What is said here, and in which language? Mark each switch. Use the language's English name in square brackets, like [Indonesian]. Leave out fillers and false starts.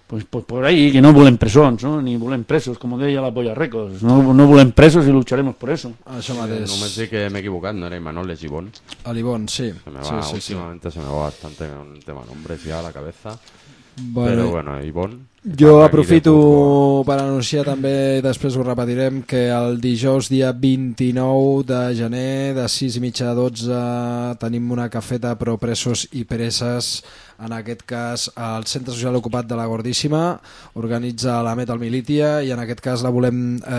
[Spanish] pues por ahí, [Catalan] que no volen presons, no? Ni volen presos, com deia la Polla Records. No, no volen presos i [Spanish] lucharemos por eso. [Catalan] Això mateix. Sí, només sé que m'he equivocat, no era Imanol, és Ibon. Ibon, sí. [Spanish] Se me va, sí, sí, últimamente sí. Se me va bastante un tema nombres ya a la cabeza. [Catalan] Vale. Però bueno, Ibon... Jo aprofito per anunciar també, després ho repetirem, que el dijous dia 29 de gener de 6:30 a 12 tenim una cafeta pro presos i preses, en aquest cas al Centre Social Ocupat de la Gordíssima, organitza la Metal Militia, i en aquest cas la volem